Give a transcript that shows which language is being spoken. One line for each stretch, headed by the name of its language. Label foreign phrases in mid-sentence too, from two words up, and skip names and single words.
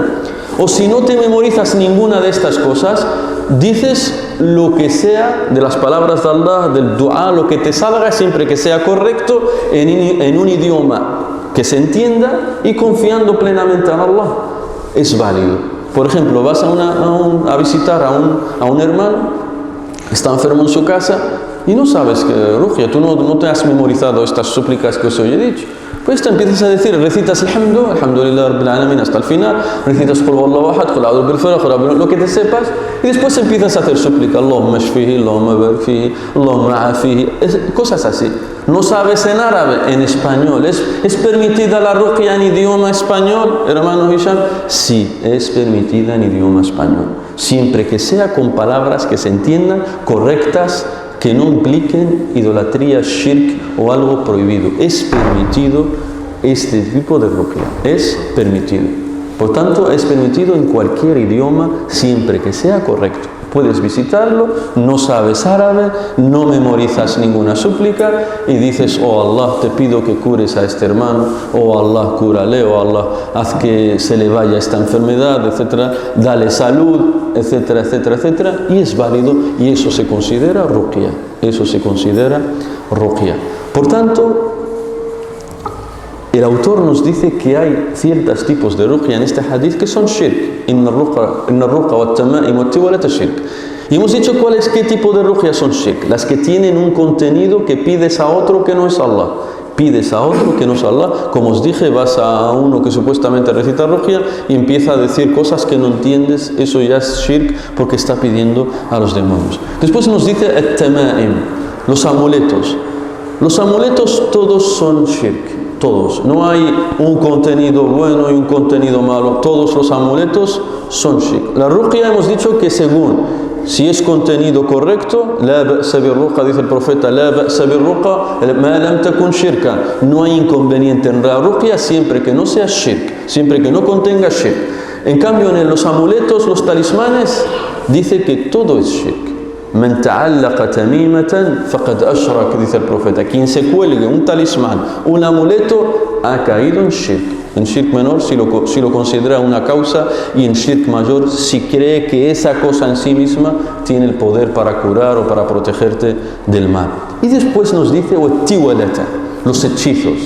Spanish: O si no te memorizas ninguna de estas cosas, dices lo que sea de las palabras de Allah, del dua, lo que te salga, siempre que sea correcto, en un idioma que se entienda y confiando plenamente en Allah. Es válido. Por ejemplo, vas a visitar a un hermano, está enfermo en su casa, y no sabes que ruqya, tú no te has memorizado estas súplicas que os he dicho. Pues te empiezas a decir, recitas
Arabic: الحمد لله رب العالمين
Spanish: hasta el final, recitas
Arabic: قل هو الله أحد, قل أعوذ بالفلق,
Spanish: lo que te sepas, y después empiezas a hacer súplica,
Arabic: اللهم اشفه، اللهم بارك فيه، اللهم عافه,
Spanish: cosas así. No sabes en árabe, en español. ¿Es permitida la ruqya en idioma español, hermano Hisham? Sí, es permitida en idioma español, siempre que sea con palabras que se entiendan, correctas, que no impliquen idolatría, shirk o algo prohibido. Es permitido este tipo de ruqya, es permitido. Por tanto, es permitido en cualquier idioma, siempre que sea correcto. Puedes visitarlo, no sabes árabe, no memorizas ninguna súplica y dices, oh Allah, te pido que cures a este hermano, oh Allah, cúrale, oh Allah, haz que se le vaya esta enfermedad, etcétera, dale salud, etcétera, etcétera, etcétera, y es válido y eso se considera ruqya, eso se considera ruqya. Por tanto, el autor nos dice que hay ciertos tipos de ruqya en este hadith que son shirk.
Arabic: إن الرقى والتمائم والتولة شرك.
Spanish: Y hemos dicho qué tipo de ruqya son shirk. Las que tienen un contenido que pides a otro que no es Allah. Pides a otro que no es Allah. Como os dije, vas a uno que supuestamente recita ruqya y empieza a decir cosas que no entiendes. Eso ya es shirk porque está pidiendo a los demonios. Después nos dice at-tama'im, los amuletos. Los amuletos todos son shirk. Todos. No hay un contenido bueno y un contenido malo. Todos los amuletos son shirk. La ruqya hemos dicho que según si es contenido correcto,
Arabic: لا بأس بالرقى,
Spanish: dice el profeta,
Arabic: لا بأس بالرقى ما لم تكن شركا.
Spanish: No hay inconveniente en la ruqya siempre que no sea shirk, siempre que no contenga shirk. En cambio, en los amuletos, los talismanes, dice que todo es shirk.
Arabic: من تعلق تميمة فقد أشرك,
Spanish: dice el profeta. Quien se cuelgue un talismán, un amuleto, ha caído en shirk menor si lo considera una causa, y en shirk mayor si cree que esa cosa en sí misma tiene el poder para curar o para protegerte del mal. Y después nos dice tiwalata, los hechizos.